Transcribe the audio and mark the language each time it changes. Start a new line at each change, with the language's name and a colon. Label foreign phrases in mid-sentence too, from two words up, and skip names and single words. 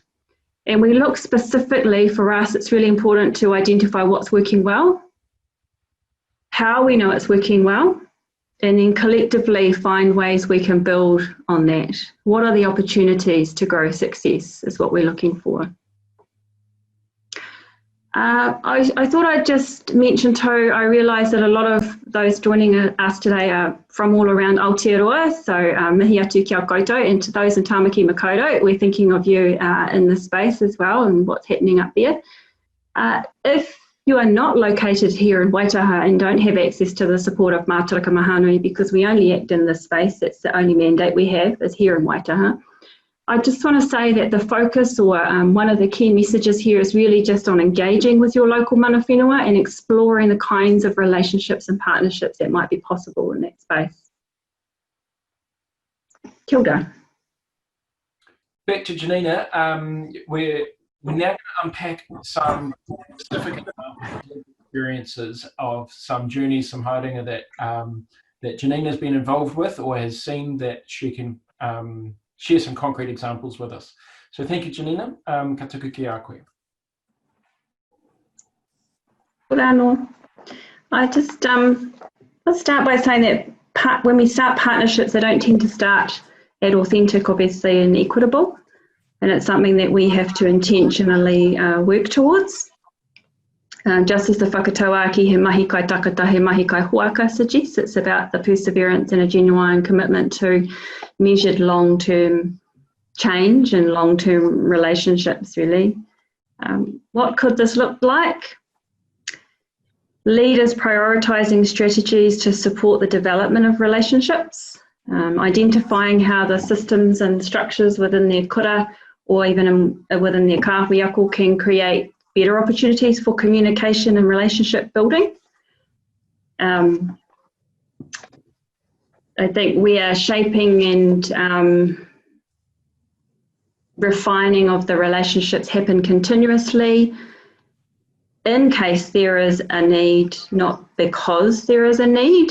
English: And we look specifically, for us, it's really important to identify what's working well, how we know it's working well, and then collectively find ways we can build on that. What are the opportunities to grow success is what we're looking for. I thought I'd just mention too, I realise that a lot of those joining us today are from all around Aotearoa, so
Māori: mihi atu kia koutou,
English: and to those in Tamaki Makaurau, we're thinking of you in this space as well and what's happening up there. If you are not located here in Waitaha and don't have access to the support of Mātaraka Mahanui, because we only act in this space, that's the only mandate we have, is here in Waitaha. I just want to say that the focus, or one of the key messages here, is really just on engaging with your local
Māori: mana whenua
English: and exploring the kinds of relationships and partnerships that might be possible in that space.
Māori: Kia ora.
English: Back to Janina, we're now going to unpack some specific experiences of some journeys, some haringa that Janina's been involved with or has seen that she can share some concrete examples with us. So thank you, Janina.
Māori: Ka tuku ki a koe.
English: I just let's start by saying that when we start partnerships, they don't tend to start at authentic, obviously, and equitable. And it's something that we have to intentionally work towards. Just as the Whakatauaki,
Māori: he mahi kai takata, he mahi kai huaka
English: suggests, it's about the perseverance and a genuine commitment to measured long-term change and long-term relationships, really. What could this look like? Leaders prioritising strategies to support the development of relationships, identifying how the systems and structures within their kura or even within their
Māori: kahui ako
English: can create better opportunities for communication and relationship building. I think we are shaping and refining of the relationships happen continuously in case there is a need, not because there is a need.